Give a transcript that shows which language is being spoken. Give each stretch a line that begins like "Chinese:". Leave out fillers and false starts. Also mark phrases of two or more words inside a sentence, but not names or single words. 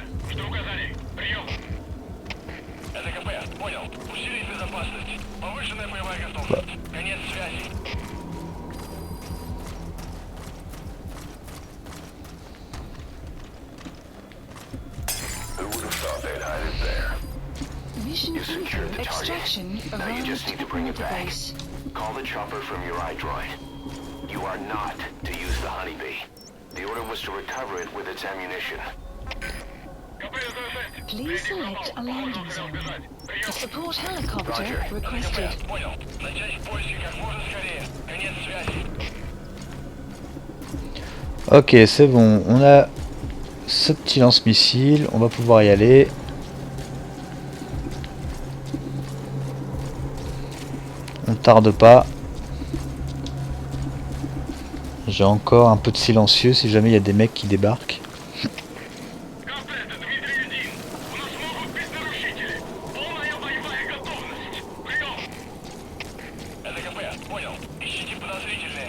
Russian: Что указаний? Прием. Это КП. Понял. Усилить безопасность. Повышенная боевая готовность. Конец связи.
English: Who would have thought they'd hide it there? Mission You secured the info. target. Extraction Now you just arrived need to at bring it back. base. Call the chopper from your iDroid. You are not to use the Honeybee. The order was to recover it with its ammunition.
Russian: КП-106.
English: Please select a landing zone. A support helicopter Roger. requested.
Russian: Понял. Начать поиски как можно скорее. Конец связи.
French: Ok, c'est bon. On a ce petit lance-missile. On va pouvoir y aller. On tarde pas. J'ai encore un peu de silencieux si jamais il y a des mecs qui débarquent.
Russian: КП, это Дмитрий-1. У нас могут быть нарушители. Полная боевая готовность. Прием. Это КП. Понял. Ищите подозрительные.